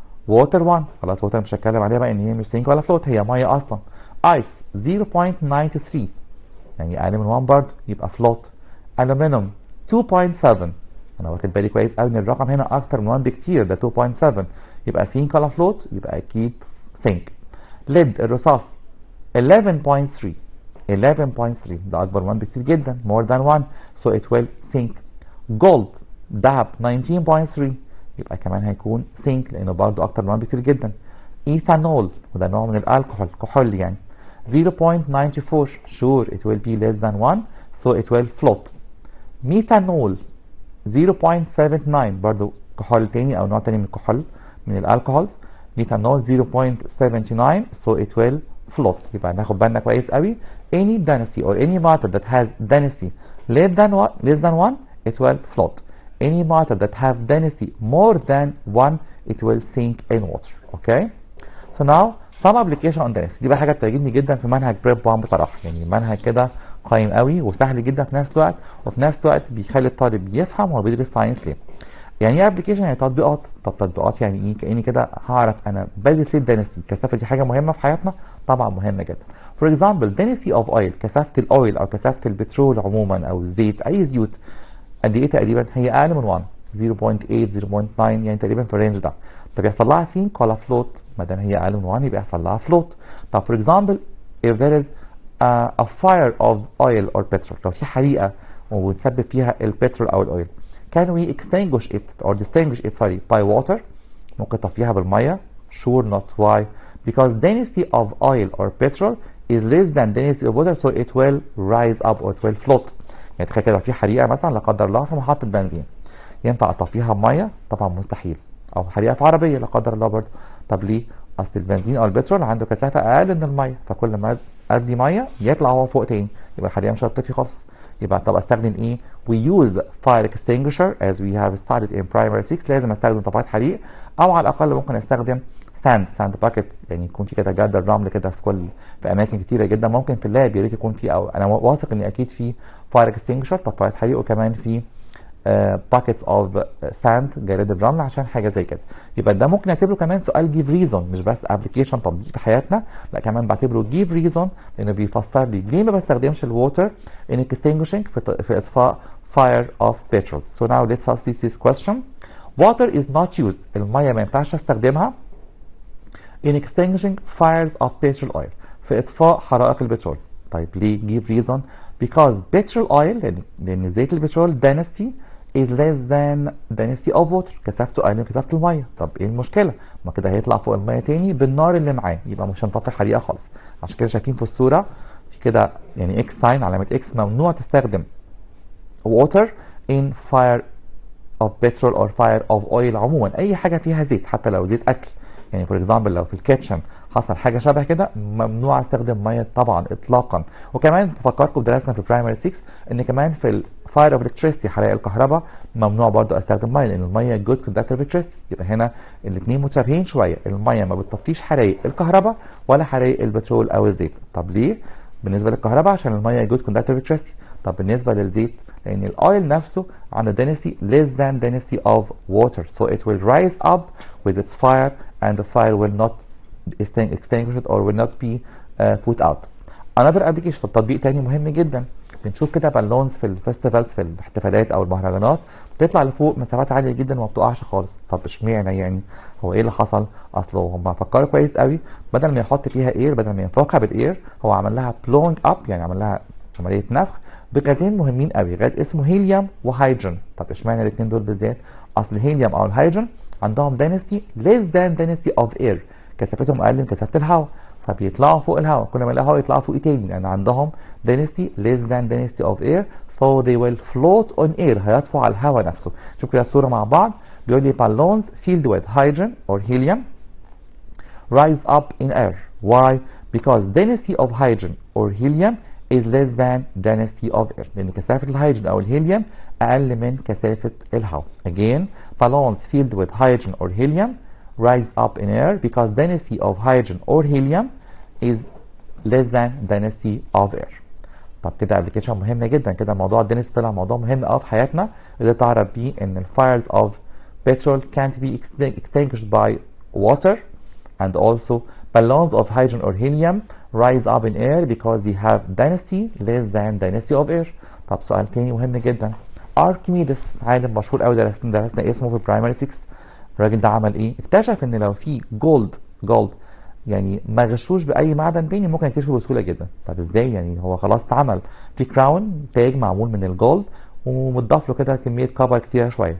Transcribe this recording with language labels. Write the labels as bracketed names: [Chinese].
[English] water [Arabic] 1 خلاص water مش هتكلم عليها بقى ان هي مش [English] sink ولا float [Arabic] هي ميه اصلا. ice 0.93 يعني اقل من 1 برضه يبقى [English] float. [Arabic] aluminum 2.7 انا واخد بالي كويس قوي ان الرقم هنا اكتر من 1 بكتير ده 2.7 يبقى [English] sink ولا float [Arabic] يبقى اكيد [English] sink. lead [Arabic] الرصاص 11.3 ده اكبر من 1 بكتير جدا [English] more than 1 so it will sink. [Arabic] gold ذهب 19.3 يبقى كمان هيكون sink لانه برضه اكتر من 1 بكتير جدا. ايثانول وده نوع من الالكحول كحول يعني [English] 0.94 sure it will be less than 1 so it will float. [Arabic] ميثانول 0.79 برضو كحول تاني او نوع تاني من الكحول من الالكحولز. ميثانول [English] 0.79 so it will float. [Arabic] يبقى ناخد بالنا كويس قوي [English] any density or any matter that has density less than 1 it will float. any matter that have density more than 1 it will sink in water. Okay, so now some application on density [Arabic] دي بقى حاجه بتعجبني جدا في منهج بريب 1 بصراحه. يعني منهج كده قايم قوي وسهل جدا في نفس الوقت وفي نفس الوقت بيخلي الطالب يفهم هو بيدرس ساينس ليه. يعني ايه ابلكيشن؟ يعني تطبيقات. طب تطبيقات يعني ايه؟ كاني كده هعرف انا بدرس ليه الدنسيتي. الكثافه دي حاجه مهمه في حياتنا طبعا مهمه جدا. فور اكزامبل [English] density [Arabic] اوف اويل كثافه الاويل او كثافه البترول عموما او الزيت اي زيوت قد ايه تقريبا؟ هي اقل من 1 0.8 0.9 يعني تقريبا في الرينج ده. طب يحصل لها سينك ولا فلوت؟ ما دام هي اقل من 1 يبقى يحصل لها فلوت. طب فور اكزامبل [English] if there is a fire of oil or petrol [Arabic] لو في حريقه وتسبب فيها البترول او الاويل. [English] Can we extinguish it or distinguish it by water؟ [Arabic] ممكن تطفيها بالميه. [English] Sure not. Why؟ Because density of oil or petrol is less than density of water so it will rise up or it will float. [Arabic] يعني تخيل كده في حريقه مثلا لا قدر الله في محطه بنزين، ينفع اطفيها بميه؟ طبعا مستحيل. او حريقه في عربيه لا قدر الله برضه. طب ليه؟ اصل البنزين او البترول عنده كثافه اقل من الميه، فكل ما ادي ميه يطلع هو فوق تاني، يبقى الحريقه مش هتطفي خالص. يبقى طب استخدم ايه؟ [English] we use fire extinguisher as we have studied in primary 6. [Arabic] لازم استخدم طفايات حريق، او على الاقل ممكن استخدم ساند باكيت، يعني يكون في كده جردل رمل كده في اماكن كتيره جدا. ممكن في اللاب يا ريت يكون في، او انا واثق ان اكيد في فاير اكستنجشر طفايات حريق، وكمان في باكيتس اوف ساند جرادل رمل عشان حاجه زي كده. يبقى ده ممكن نعتبره كمان سؤال جيف ريزون، مش بس ابلكيشن تطبيق في حياتنا، لا كمان بعتبره جيف ريزون لانه بيفسر لي ليه ما بستخدمش الووتر ان اكستنجشنج في اطفاء [English] fire of petrol. So now let's ask this question. Water is not used. [Arabic] الميه ما ينفعش استخدمها [English] in extinguishing fires of petrol oil [Arabic] في اطفاء حرائق البترول. طيب ليه؟ [English] give reason. Because petrol oil [Arabic] لان زيت البترول [English] density is less than density of water، [Arabic] كثافته اقل من كثافه الميه. طب ايه المشكله؟ ما كده هيطلع فوق الميه تاني بالنار اللي معاه، يبقى مش هنطفي حريقه خالص. عشان كده شايفين في الصوره في كده يعني اكس ساين، علامه اكس، ممنوع تستخدم [English] water in fire of petrol or fire of oil. [Arabic] عموما اي حاجه فيها زيت، حتى لو زيت اكل، يعني فور اكزامبل لو في الكيتشن حصل حاجه شبه كده ممنوع استخدم ميه طبعا اطلاقا. وكمان بفكركم درسنا في برايمري 6 ان كمان في الفاير اوف الكتريستي حرائق الكهرباء ممنوع برضو استخدم ميه، لان الميه جود كوندكتور اوف الكتريستي. يبقى هنا الاثنين متشابهين شويه، الميه ما بتطفيش حرائق الكهرباء ولا حرائق البترول او الزيت. طب ليه؟ بالنسبه للكهرباء عشان الميه جود كوندكتور اوف الكتريستي. طب بالنسبه للزيت لان الاويل نفسه عنده [English] density less than density of water so it will rise up with its fire and the fire will not extinguish it or will not be put out. another application، [Arabic] تطبيق تاني مهم جدا، بنشوف كده بالونز في الفيستيفالز في الاحتفالات او المهرجانات بتطلع لفوق مسافات عاليه جدا وما بتقعش خالص. طب اشمعنى يعني؟ هو ايه اللي حصل؟ اصله هم فكروا كويس قوي، بدل ما يحط فيها اير، بدل ما ينفخها بالاير، هو عمل لها بلونج اب، يعني عمل لها عمليه نفخ بغازين مهمين قوي، غاز اسمه هيليوم وهيدروجين. طب اشمعنى الاثنين دول بالذات؟ اصل الهيليوم او الهيدروجين عندهم [English] density less than density of air، [Arabic] كثافتهم اقل من كثافه الهواء، فبيطلعوا فوق الهواء. كل ما الهواء يطلعوا فوق تاني لان عندهم [English] density less than density of air so they will float on air، [Arabic] هيطفوا على الهواء نفسه. شوف كده الصوره مع بعض، بيقول لي [English] balloons filled with hydrogen or helium rise up in air. Why? Because density of hydrogen or helium is less than density of air، [Arabic] لأن كثافة الهيدروجين أو الهيليوم أقل من كثافة الهواء. [English] Again, balloons filled with hydrogen or helium rise up in air because density of hydrogen or helium is less than density of air. [Arabic] طب كده ابلكيشن مهمة جدا، كده موضوع الدنسيتي طلع موضوع مهم قوي في حياتنا، اللي تعرف بيه إن ال [English] fires of petrol can't be extinguished by water and also balloons of hydrogen or helium rise up in air because they have density less than density of air. [Arabic] طب سؤال تاني مهم جدا، اركيميدس عالم مشهور قوي درسنا اسمه في برايمري 6. الراجل ده عمل ايه؟ اكتشف ان لو في جولد يعني ما غشوش باي معدن تاني ممكن يكتشفه بسهوله جدا. طب ازاي يعني؟ هو خلاص اتعمل في كراون تاج معمول من الجولد ومضاف له كده كميه كفر كتيره شويه.